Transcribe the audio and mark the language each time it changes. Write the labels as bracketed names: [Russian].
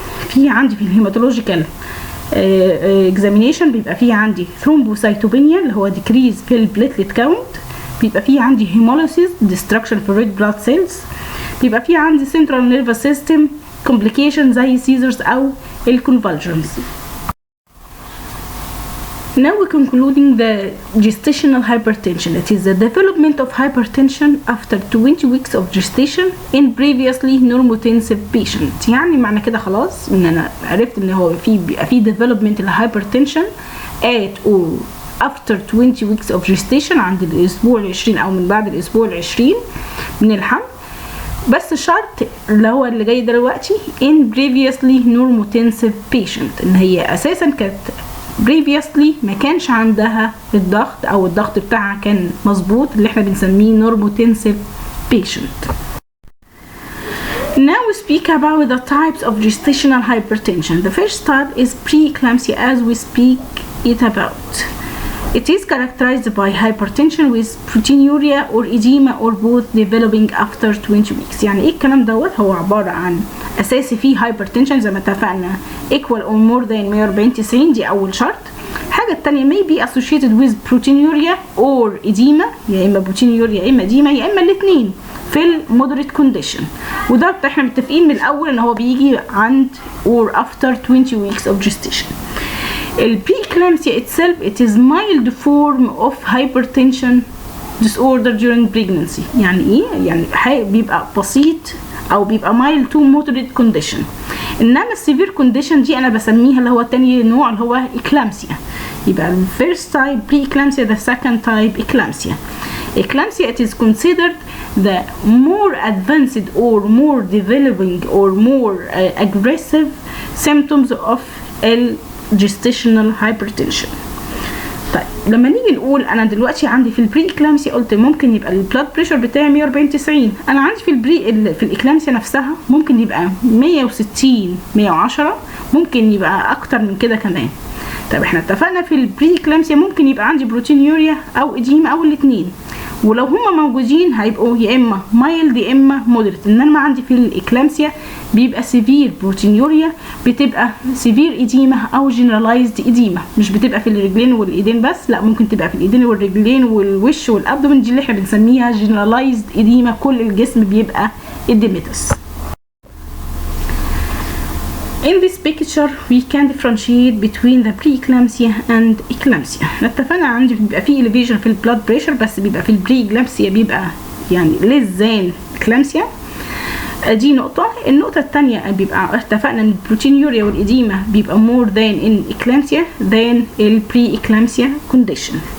[Arabic] في عندي في الهيماتولوجيكال اكزامينيشن بيبقى فيه عندي ثرومبوسايتوبينيا اللي هو ديكريز في البليتلت كاونت، بيبقى فيه عندي هيموليسيس ديستركشن في الريد بلاد سيلز، بيبقى فيه عندي سنترال نيرفس سيستم كومبليكيشن زي سيزرز او الكونفالجنز. [English] Now we're concluding the gestational hypertension. It is the development of hypertension after 20 weeks of gestation in previously normotensive patient. [Arabic] يعني معنى كده خلاص ان انا عرفت ان هو بيبقى في development الهايبرتنشن [English] at or after 20 weeks of gestation [Arabic] عند الاسبوع ال20 او من بعد الاسبوع ال20 من الحمل. بس الشرط اللي هو اللي جاي دلوقتي [English] in previously normotensive patient، [Arabic] ان هي اساسا كانت previously ما كانش عندها الضغط او الضغط بتاعها كان مظبوط، اللي احنا بنسميه normotensive patient. [English] Now we speak about the types of gestational hypertension. The first type is preeclampsia as we speak it about. It is characterized by hypertension with proteinuria or edema or both developing after 20 weeks. [Arabic] يعني ايه الكلام دوت؟ هو عبارة عن اساسي فيه hypertension زي ما اتفقنا [English] equal or more than 140/90، [Arabic] دي اول شرط. الحاجة التانية [English] may be associated with proteinuria or edema، [Arabic] يا اما proteinuria يا اما edema يا اما الاتنين في المودريت كونديشن، وده احنا متفقين من الاول ان هو بيجي عند or after 20 weeks of gestation. البريكلامسيا [English] itself it is mild form of hypertension disorder during pregnancy. [Arabic] يعني ايه؟ يعني بيبقى بسيط او بيبقى [English] mild to moderate condition. [Arabic] انما السيفير كونديشن دي انا بسميها اللي هو تاني نوع اللي هو eclampsia. يبقى ال first type preeclampsia، [English] the second type eclampsia. Eclampsia it is considered the more advanced or more developing or more aggressive symptoms of gestational hypertension. [Arabic] طيب لما نيجي نقول انا دلوقتي عندي في البري اكلامسيا قلت ممكن يبقى البلاد بريشر بتاعي 140/90، انا عندي في الاكلامسيا نفسها ممكن يبقى 160 110، ممكن يبقى اكتر من كده كمان. طب احنا اتفقنا في البري اكلامسيا ممكن يبقى عندي بروتينيوريا او اديمه او الاثنين، ولو هما موجودين هيبقوا يا اما مايلد يا اما مودريت. انما عندي في الاكلامسيا بيبقى سيفير بروتينيوريا، بتبقى سيفير اديمه او جنرالايزد اديمه، مش بتبقى في الرجلين والايدين بس، لا ممكن تبقى في الايدين والرجلين والوش والابدومن، دي اللي احنا بنسميها جنرالايزد اديمه، كل الجسم بيبقى اديمتس. [English] In this picture we can differentiate between the preeclampsia and eclampsia. [Arabic] اتفقنا عندي بيبقى في elevation في البلاد بريشر، بس بيبقى في البري-eclampsia بيبقى يعني [English] less than eclampsia. [Arabic] دي نقطة. النقطة الثانية بيبقى اتفقنا ان البروتينيوريا والإديمة بيبقى [English] more than in eclampsia than [Arabic] ال pre-eclampsia condition.